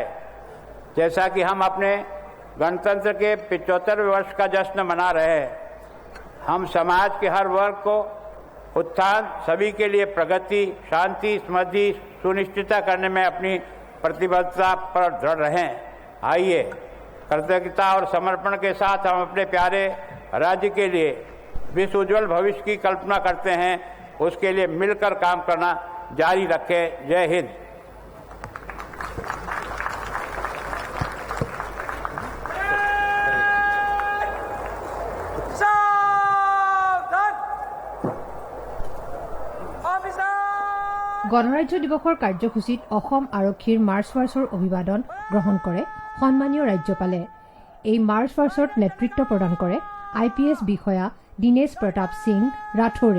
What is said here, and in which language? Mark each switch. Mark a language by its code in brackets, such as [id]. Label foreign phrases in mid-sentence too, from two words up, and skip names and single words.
[hi] जैसा कि हम अपने गणतंत्र के 75वें वर्ष का जश्न मना रहे हैं, हम समाज के हर वर्ग को उत्थान, सभी के लिए प्रगति, शांति, समृद्धि सुनिश्चित करने में अपनी प्रतिबद्धता पर दृढ़ रहें। आइए कृतज्ञता और समर्पण के साथ हम अपने प्यारे राज्य के लिए विश्व उज्ज्वल भविष्य की कल्पना करते हैं। उसके लिए मिलकर काम करना जारी रखें। जय हिंद। [as] গণৰাজ্য দিৱসৰ কাৰ্যসূচীত অসম আৰক্ষীৰ [en] march past [as] অভিবাদন গ্ৰহণ কৰে সন্মানীয় ৰাজ্যপালে। এই [en] march past [as] নেতৃত্ব প্ৰদান কৰে IPS বিষয়া দিনেশ প্ৰতাপ সিং ৰাথোৰে।